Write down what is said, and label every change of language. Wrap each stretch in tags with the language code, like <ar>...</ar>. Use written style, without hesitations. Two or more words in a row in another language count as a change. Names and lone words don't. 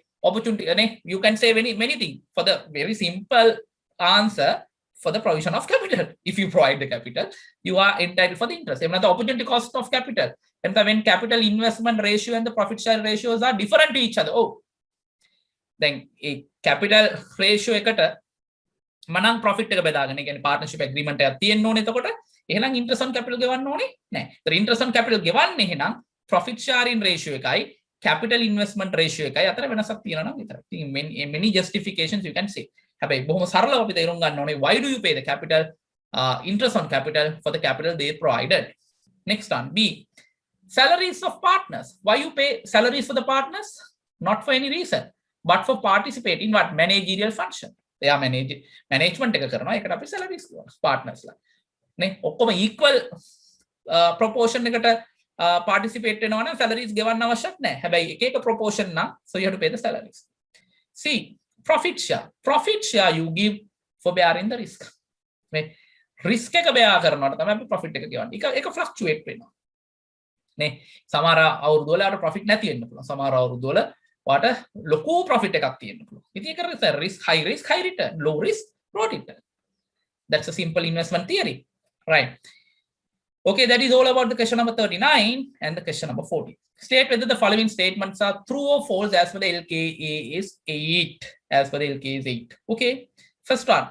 <en>Opportunity, you can say many things. For the very simple answer, for the provision of capital. If you provide the capital, you are entitled for the interest. The opportunity cost of capital. And when capital investment ratio and the profit share ratios are different to each other. Then a capital ratio</en> <si>එකට මනම් profit එක බෙදාගෙන කියන්නේ</si> <en>partnership agreement</en> <si>එකක් තියෙන්න ඕනේ. එතකොට එහෙනම්</si> <en>interest on capital</en> <si>ගෙවන්න ඕනේ නැහැ. ඒතර</si> <en>interest on capital</en> <si>ගෙවන්නේ එහෙනම්</si> <en>profit sharing ratio</en> <si>එකයි</si> <en>capital investment ratio</en> <si>එකයි අතර වෙනසක් තියෙනවා නම් විතරයි.</si> <en>ඉතින් many justifications you can say.</en> <si>හැබැයි බොහොම සරලව අපි තේරුම් ගන්න ඕනේ</si> <en>why do you pay the capital interest on capital for the capital they provided. Next one, B. Salaries of partners. Why you pay salaries for the partners? Not for any reason, but for participating what? Managerial function. They are management</en> <si>එක කරනවා. ඒකට අපි</si> <en>salaries partners</en> <si>ලා. නේ ඔක්කොම</si> <en>equal proportion</en> <si>එකට participate වෙනවා නම් salaries ගෙවන්න අවශ්‍යත් නැහැ. හැබැයි එක එක</si> <en>proportion නම් so you have to pay the salaries. C. Profit share. Profit share you give for bearing the risk.</en> <si>නේ risk එක bear කරනවට තමයි අපි profit එක ගෙවන්නේ. ඒක fluctuate වෙනවා. නේ සමහර අවුරුදු වල අර profit නැති වෙන්න පුළුවන්. සමහර අවුරුදු වල වාට ලොකු profit එකක් තියෙන්න පුළුවන්. ඉතින් ඒක</si> <en>risk, high return, low risk, low return. That's a simple investment theory, right? Okay, that is all about the question number 39 and the question number 40. State whether the following statements are true or false as per the LKA is 8. As per the LKA is 8. Okay, first one.</en>